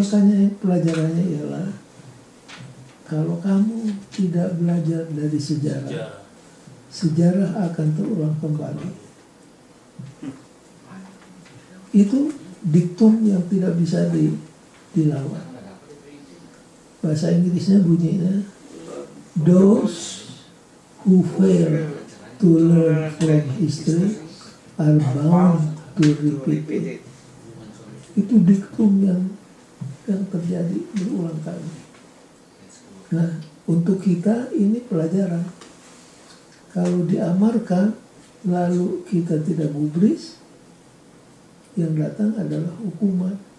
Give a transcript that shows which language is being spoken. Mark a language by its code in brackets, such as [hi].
[id] makanya pelajarannya ialah kalau kamu tidak belajar dari sejarah, sejarah akan terulang kembali. Itu diktum yang tidak bisa dilawan. Bahasa Inggrisnya bunyinya, [en] those who fail to learn from history are bound to repeat it. [id] Itu diktum yang terjadi berulang kali. Nah, untuk kita ini pelajaran. Kalau diamarkan lalu kita tidak gubris, yang datang adalah hukuman.